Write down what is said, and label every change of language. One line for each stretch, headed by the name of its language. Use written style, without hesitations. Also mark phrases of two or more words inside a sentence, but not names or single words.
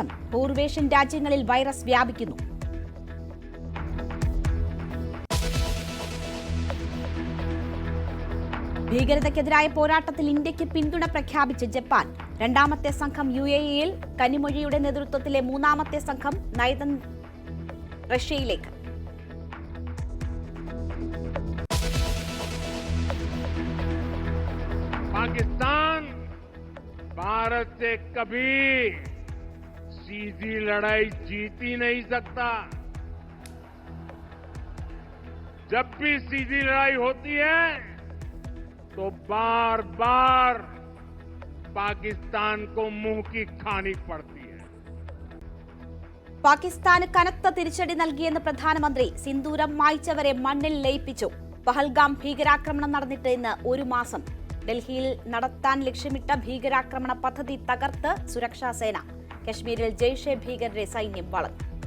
Malayalam: പൂർവേഷ്യൻ രാജ്യങ്ങളിൽ വൈറസ് വ്യാപിക്കുന്നു. ഭീകരതയ്ക്കെതിരായ പോരാട്ടത്തിൽ ഇന്ത്യക്ക് പിന്തുണ പ്രഖ്യാപിച്ച് ജപ്പാൻ. രണ്ടാമത്തെ സംഘം UAE-യിൽ. കനിമൊഴിയുടെ നേതൃത്വത്തിലെ മൂന്നാമത്തെ സംഘം റഷ്യയിലേക്ക്.
Hindi: पाकिस्तान भारत से कभी सीधी लड़ाई जीत ही नहीं सकता। जब भी सीधी लड़ाई होती है तो बार बार पाकिस्तान को मुंह की खानी पड़ती है.
Malayalam: പാകിസ്ഥാന് കനത്ത തിരിച്ചടി നൽകിയെന്ന് പ്രധാനമന്ത്രി. സിന്ദൂരം മായ്ച്ചവരെ മണ്ണിൽ ലയിപ്പിച്ചു. പഹൽഗാം ഭീകരാക്രമണം നടന്നിട്ട് ഇന്ന് 1 മാസം. ഡൽഹിയിൽ നടത്താൻ ലക്ഷ്യമിട്ട ഭീകരാക്രമണ പദ്ധതി തകർത്ത് സുരക്ഷാ സേന. കശ്മീരിൽ ജെയ്ഷെ ഭീകരരെ സൈന്യം വളഞ്ഞു.